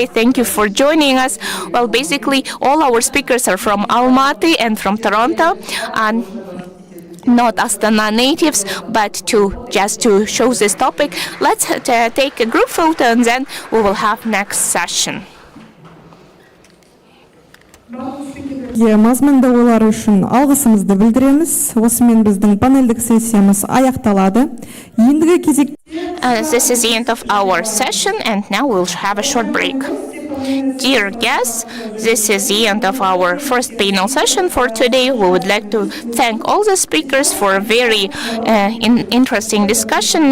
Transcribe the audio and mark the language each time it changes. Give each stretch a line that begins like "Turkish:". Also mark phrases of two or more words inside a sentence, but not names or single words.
English: Thank you for joining us. Well, basically, all our speakers are from Almaty and from Toronto, and not Astana natives, but just to show this topic. Let's take a group photo and then we will have next session.
Kazakh: Мазмунда олар үшін алғысымызды білдіреміз. Осымен біздің панельдік сессиямыз аяқталады. Ендігі кезекте
English: This is the end of our session, and now we'll have a short break. Dear guests, this is the end of our first panel session for today. We would like to thank all the speakers for a very interesting discussion.